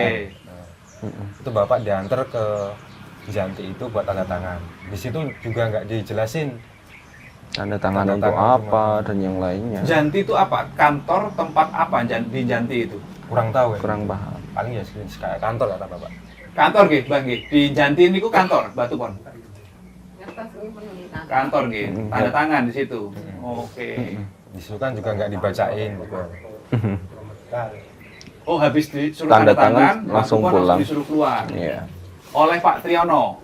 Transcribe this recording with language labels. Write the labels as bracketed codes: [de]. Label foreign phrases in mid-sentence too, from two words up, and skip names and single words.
[id] Itu bapak diantar ke Janti itu buat tanda tangan. Di situ juga nggak dijelasin Tanda tangan Tanda untuk tangan apa cuma- dan yang lainnya. Janti itu apa? Kantor, tempat apa di Janti itu? Kurang tahu ya. Kurang paham. Paling ya kayak kantor kata bapak. Kantor nggih, Bang nggih. Di Janti ini ku kantor Batu Pon. Kantor nggih. Tanda tangan di situ. Oke. Di situ kan juga nggak dibacain juga. Oh, habis disuruh Tanda tanda tangan, tangan, Batu langsung Pon pulang. disuruh keluar. Iya. Oleh Pak Triyono.